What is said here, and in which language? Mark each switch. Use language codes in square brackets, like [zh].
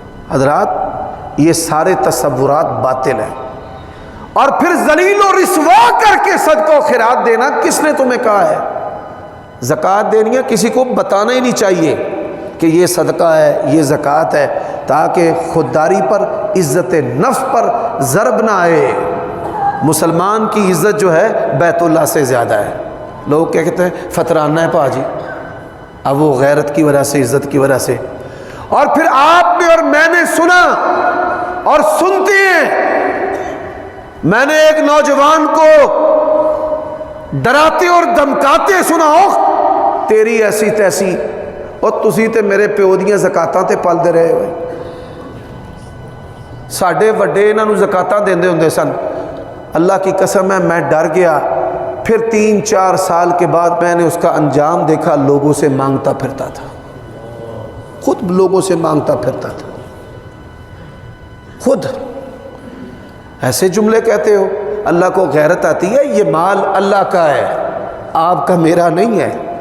[ur] حضرات، یہ سارے تصورات باطل ہیں۔ اور پھر ذلیل و رسوا کر کے صدقہ و خیرات دینا کس نے تمہیں کہا ہے؟ زکوٰۃ دینی ہے، کسی کو بتانا ہی نہیں چاہیے کہ یہ صدقہ ہے، یہ زکوٰۃ ہے، تاکہ خودداری پر، عزت نفس پر ضرب نہ آئے۔ مسلمان کی عزت جو ہے بیت اللہ سے زیادہ ہے. لوگ کیا کہتے ہیں فترانہ ہے پاجی، اب وہ غیرت کی وجہ سے، عزت کی وجہ سے. اور پھر آپ نے اور میں نے سنا اور سنتے ہیں. میں نے ایک نوجوان کو ڈراتے اور دھمکاتے سنا، او تیری ایسی تیسی، [pa] اور تسی تے میرے پیو دیاں زکاتاں تے پلدے رہے ہوئے. ساڈے وڈے انہاں نوں زکاتاں دیندے ہوندے سن. [ur] اللہ کی قسم ہے میں ڈر گیا. پھر 3-4 سال کے بعد میں نے اس کا انجام دیکھا، لوگوں سے مانگتا پھرتا تھا، خود لوگوں سے مانگتا پھرتا تھا. خود ایسے جملے کہتے ہو. اللہ کو غیرت آتی ہے، یہ مال اللہ کا ہے، آپ کا میرا نہیں ہے.